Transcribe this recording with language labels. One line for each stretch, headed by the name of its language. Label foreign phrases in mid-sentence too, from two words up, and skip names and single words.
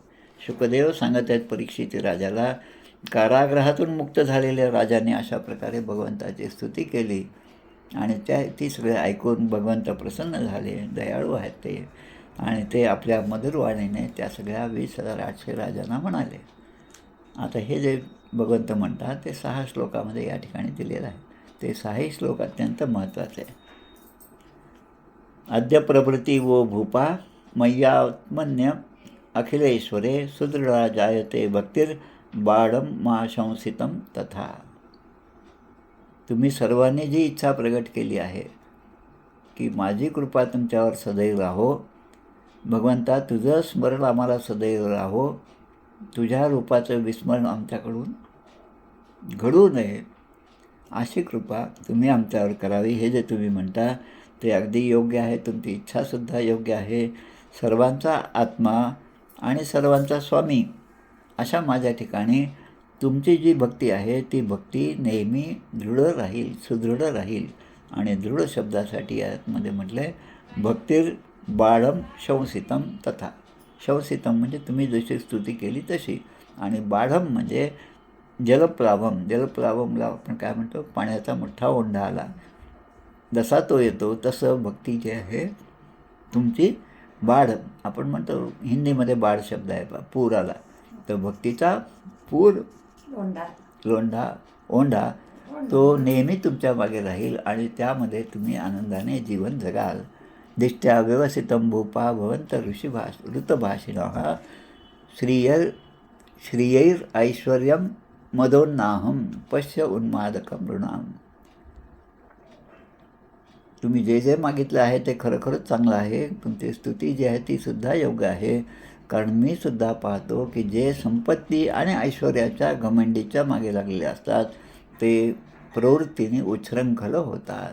Marathi: शुकदेव सांगत आहेत परीक्षित राजाला, कारागृहातून मुक्त झालेल्या राजाने अशा प्रकारे भगवंताची स्तुती केली आणि ती सगळे ऐकून भगवंत प्रसन्न झाले. दयाळू आहेत ते आणि ते आपल्या मधुरवाणीने त्या सगळ्या 20,800 राजांना म्हणाले. आता हे जे भगवंत म्हणतात ते 6 श्लोकामध्ये या ठिकाणी दिलेलं आहे. ते 6ही श्लोक अत्यंत महत्त्वाचे आहे.
Sanskrit: अद्य प्रभृती वो भूपा मय्यात्मन्य अखिलेश्वरे सुदृढा जायते भक्तिर् बाढं मा शंसितं तथा.
Marathi: तुम्ही सर्वांनी जी इच्छा प्रगट केली आहे की माझी कृपा तुमच्यावर सदैव राहो, भगवंता तुझं स्मरण आम्हाला सदैव राहो, तुझ्या रूपाचं विस्मरण आमच्याकडून घडू नये, अशी कृपा तुम्ही आमच्यावर करावी. हे जे तुम्ही म्हणता ते अगदी योग्य आहे. तुमची इच्छासुद्धा योग्य आहे. सर्वांचा आत्मा आणि सर्वांचा स्वामी अशा माझ्या ठिकाणी तुमची जी भक्ती आहे ती भक्ती नेहमी दृढ राहील, सुदृढ राहील. आणि दृढ शब्दासाठी यामध्ये म्हटलं आहे
Sanskrit: भक्तिर् बाढं शंसितं तथा.
Marathi: शंसितं म्हणजे तुम्ही जशी स्तुती केली तशी, आणि बाढं म्हणजे जलप्लावम. जलप्लावमला आपण काय म्हणतो, पाण्याचा मोठा ओंढा आला जसा तो येतो तसं भक्ती जी आहे तुमची बाढ. आपण म्हणतो हिंदीमध्ये बाढ शब्द आहे, पूर आला तर भक्तीचा पूर ओंढा तो नेहमी तुमच्या मागे राहील आणि त्यामध्ये तुम्ही आनंदाने जीवन जगाल.
Sanskrit: दिष्ट्या व्यवसितं भूपा भवंत ऋतभाषिणः श्रियैर ऐश्वर्यं मदोन्नाहं पश्य उन्मादकं नृणाम.
Marathi: तुम्ही जे जे मागितलं आहे ते खरोखरच चांगलं आहे. तुमची स्तुती जी आहे ती सुद्धा योग्य आहे. कारण मी सुद्धा पाहतो की जे संपत्ती आणि ऐश्वर्याच्या घमंडीच्या मागे लागलेले असतात ते प्रवृत्तीने उच्छृंखल होतात.